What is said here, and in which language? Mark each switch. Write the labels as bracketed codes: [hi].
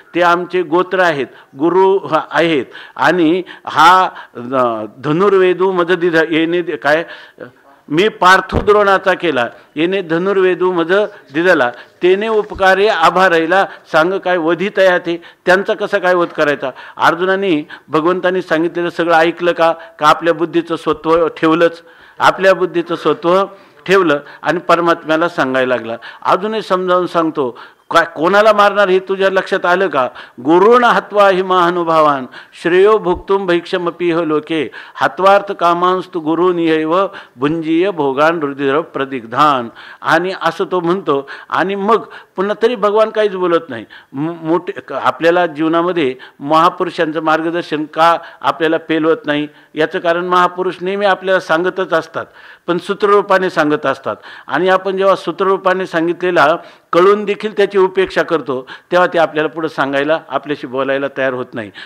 [mr] ते आमचे गोत्र आहेत, गुरु आहेत. आणि हा धनुर्वेदू मददिध येणे काय मी पार्थुद्रोणाचा केला येणे धनुर्वेदू मज दिदला तेने उपकारे आभारायला सांग काय वधितया ते. त्यांचा कसा काय वध करायचा. अर्जुनाने भगवंतांनी सांगितलेलं सगळं ऐकलं का आपल्या बुद्धीचं स्वत्व ठेवलंच, आपल्या बुद्धीचं स्वत्व ठेवलं आणि परमात्म्याला सांगायला लागला. अजूनही समजावून सांगतो काय कोणाला मारणार हे तुझ्या लक्षात आलं का. [sa] गुरुण हत्वा हि महानुभावान श्रेयो भुक्तुम भैक्षमपीह लोके हत्वार्थ कामांस्तु गुरुनियैव भुंजीय भोगान रुधिर प्रदिग्धान. [mr] आणि असं तो म्हणतो. आणि मग पुन्हा तरी भगवान काहीच बोलत नाही. मोठे आपल्याला जीवनामध्ये महापुरुषांचं मार्गदर्शन का आपल्याला पेलवत नाही याचं कारण महापुरुष नेहमी आपल्याला सांगतच असतात, पण सूत्ररूपाने सांगत असतात. आणि आपण जेव्हा सूत्ररूपाने सांगितलेला कळून देखील त्याची उपेक्षा करतो तेव्हा ते आपल्याला पुढे सांगायला आपल्याशी बोलायला तयार होत नाही.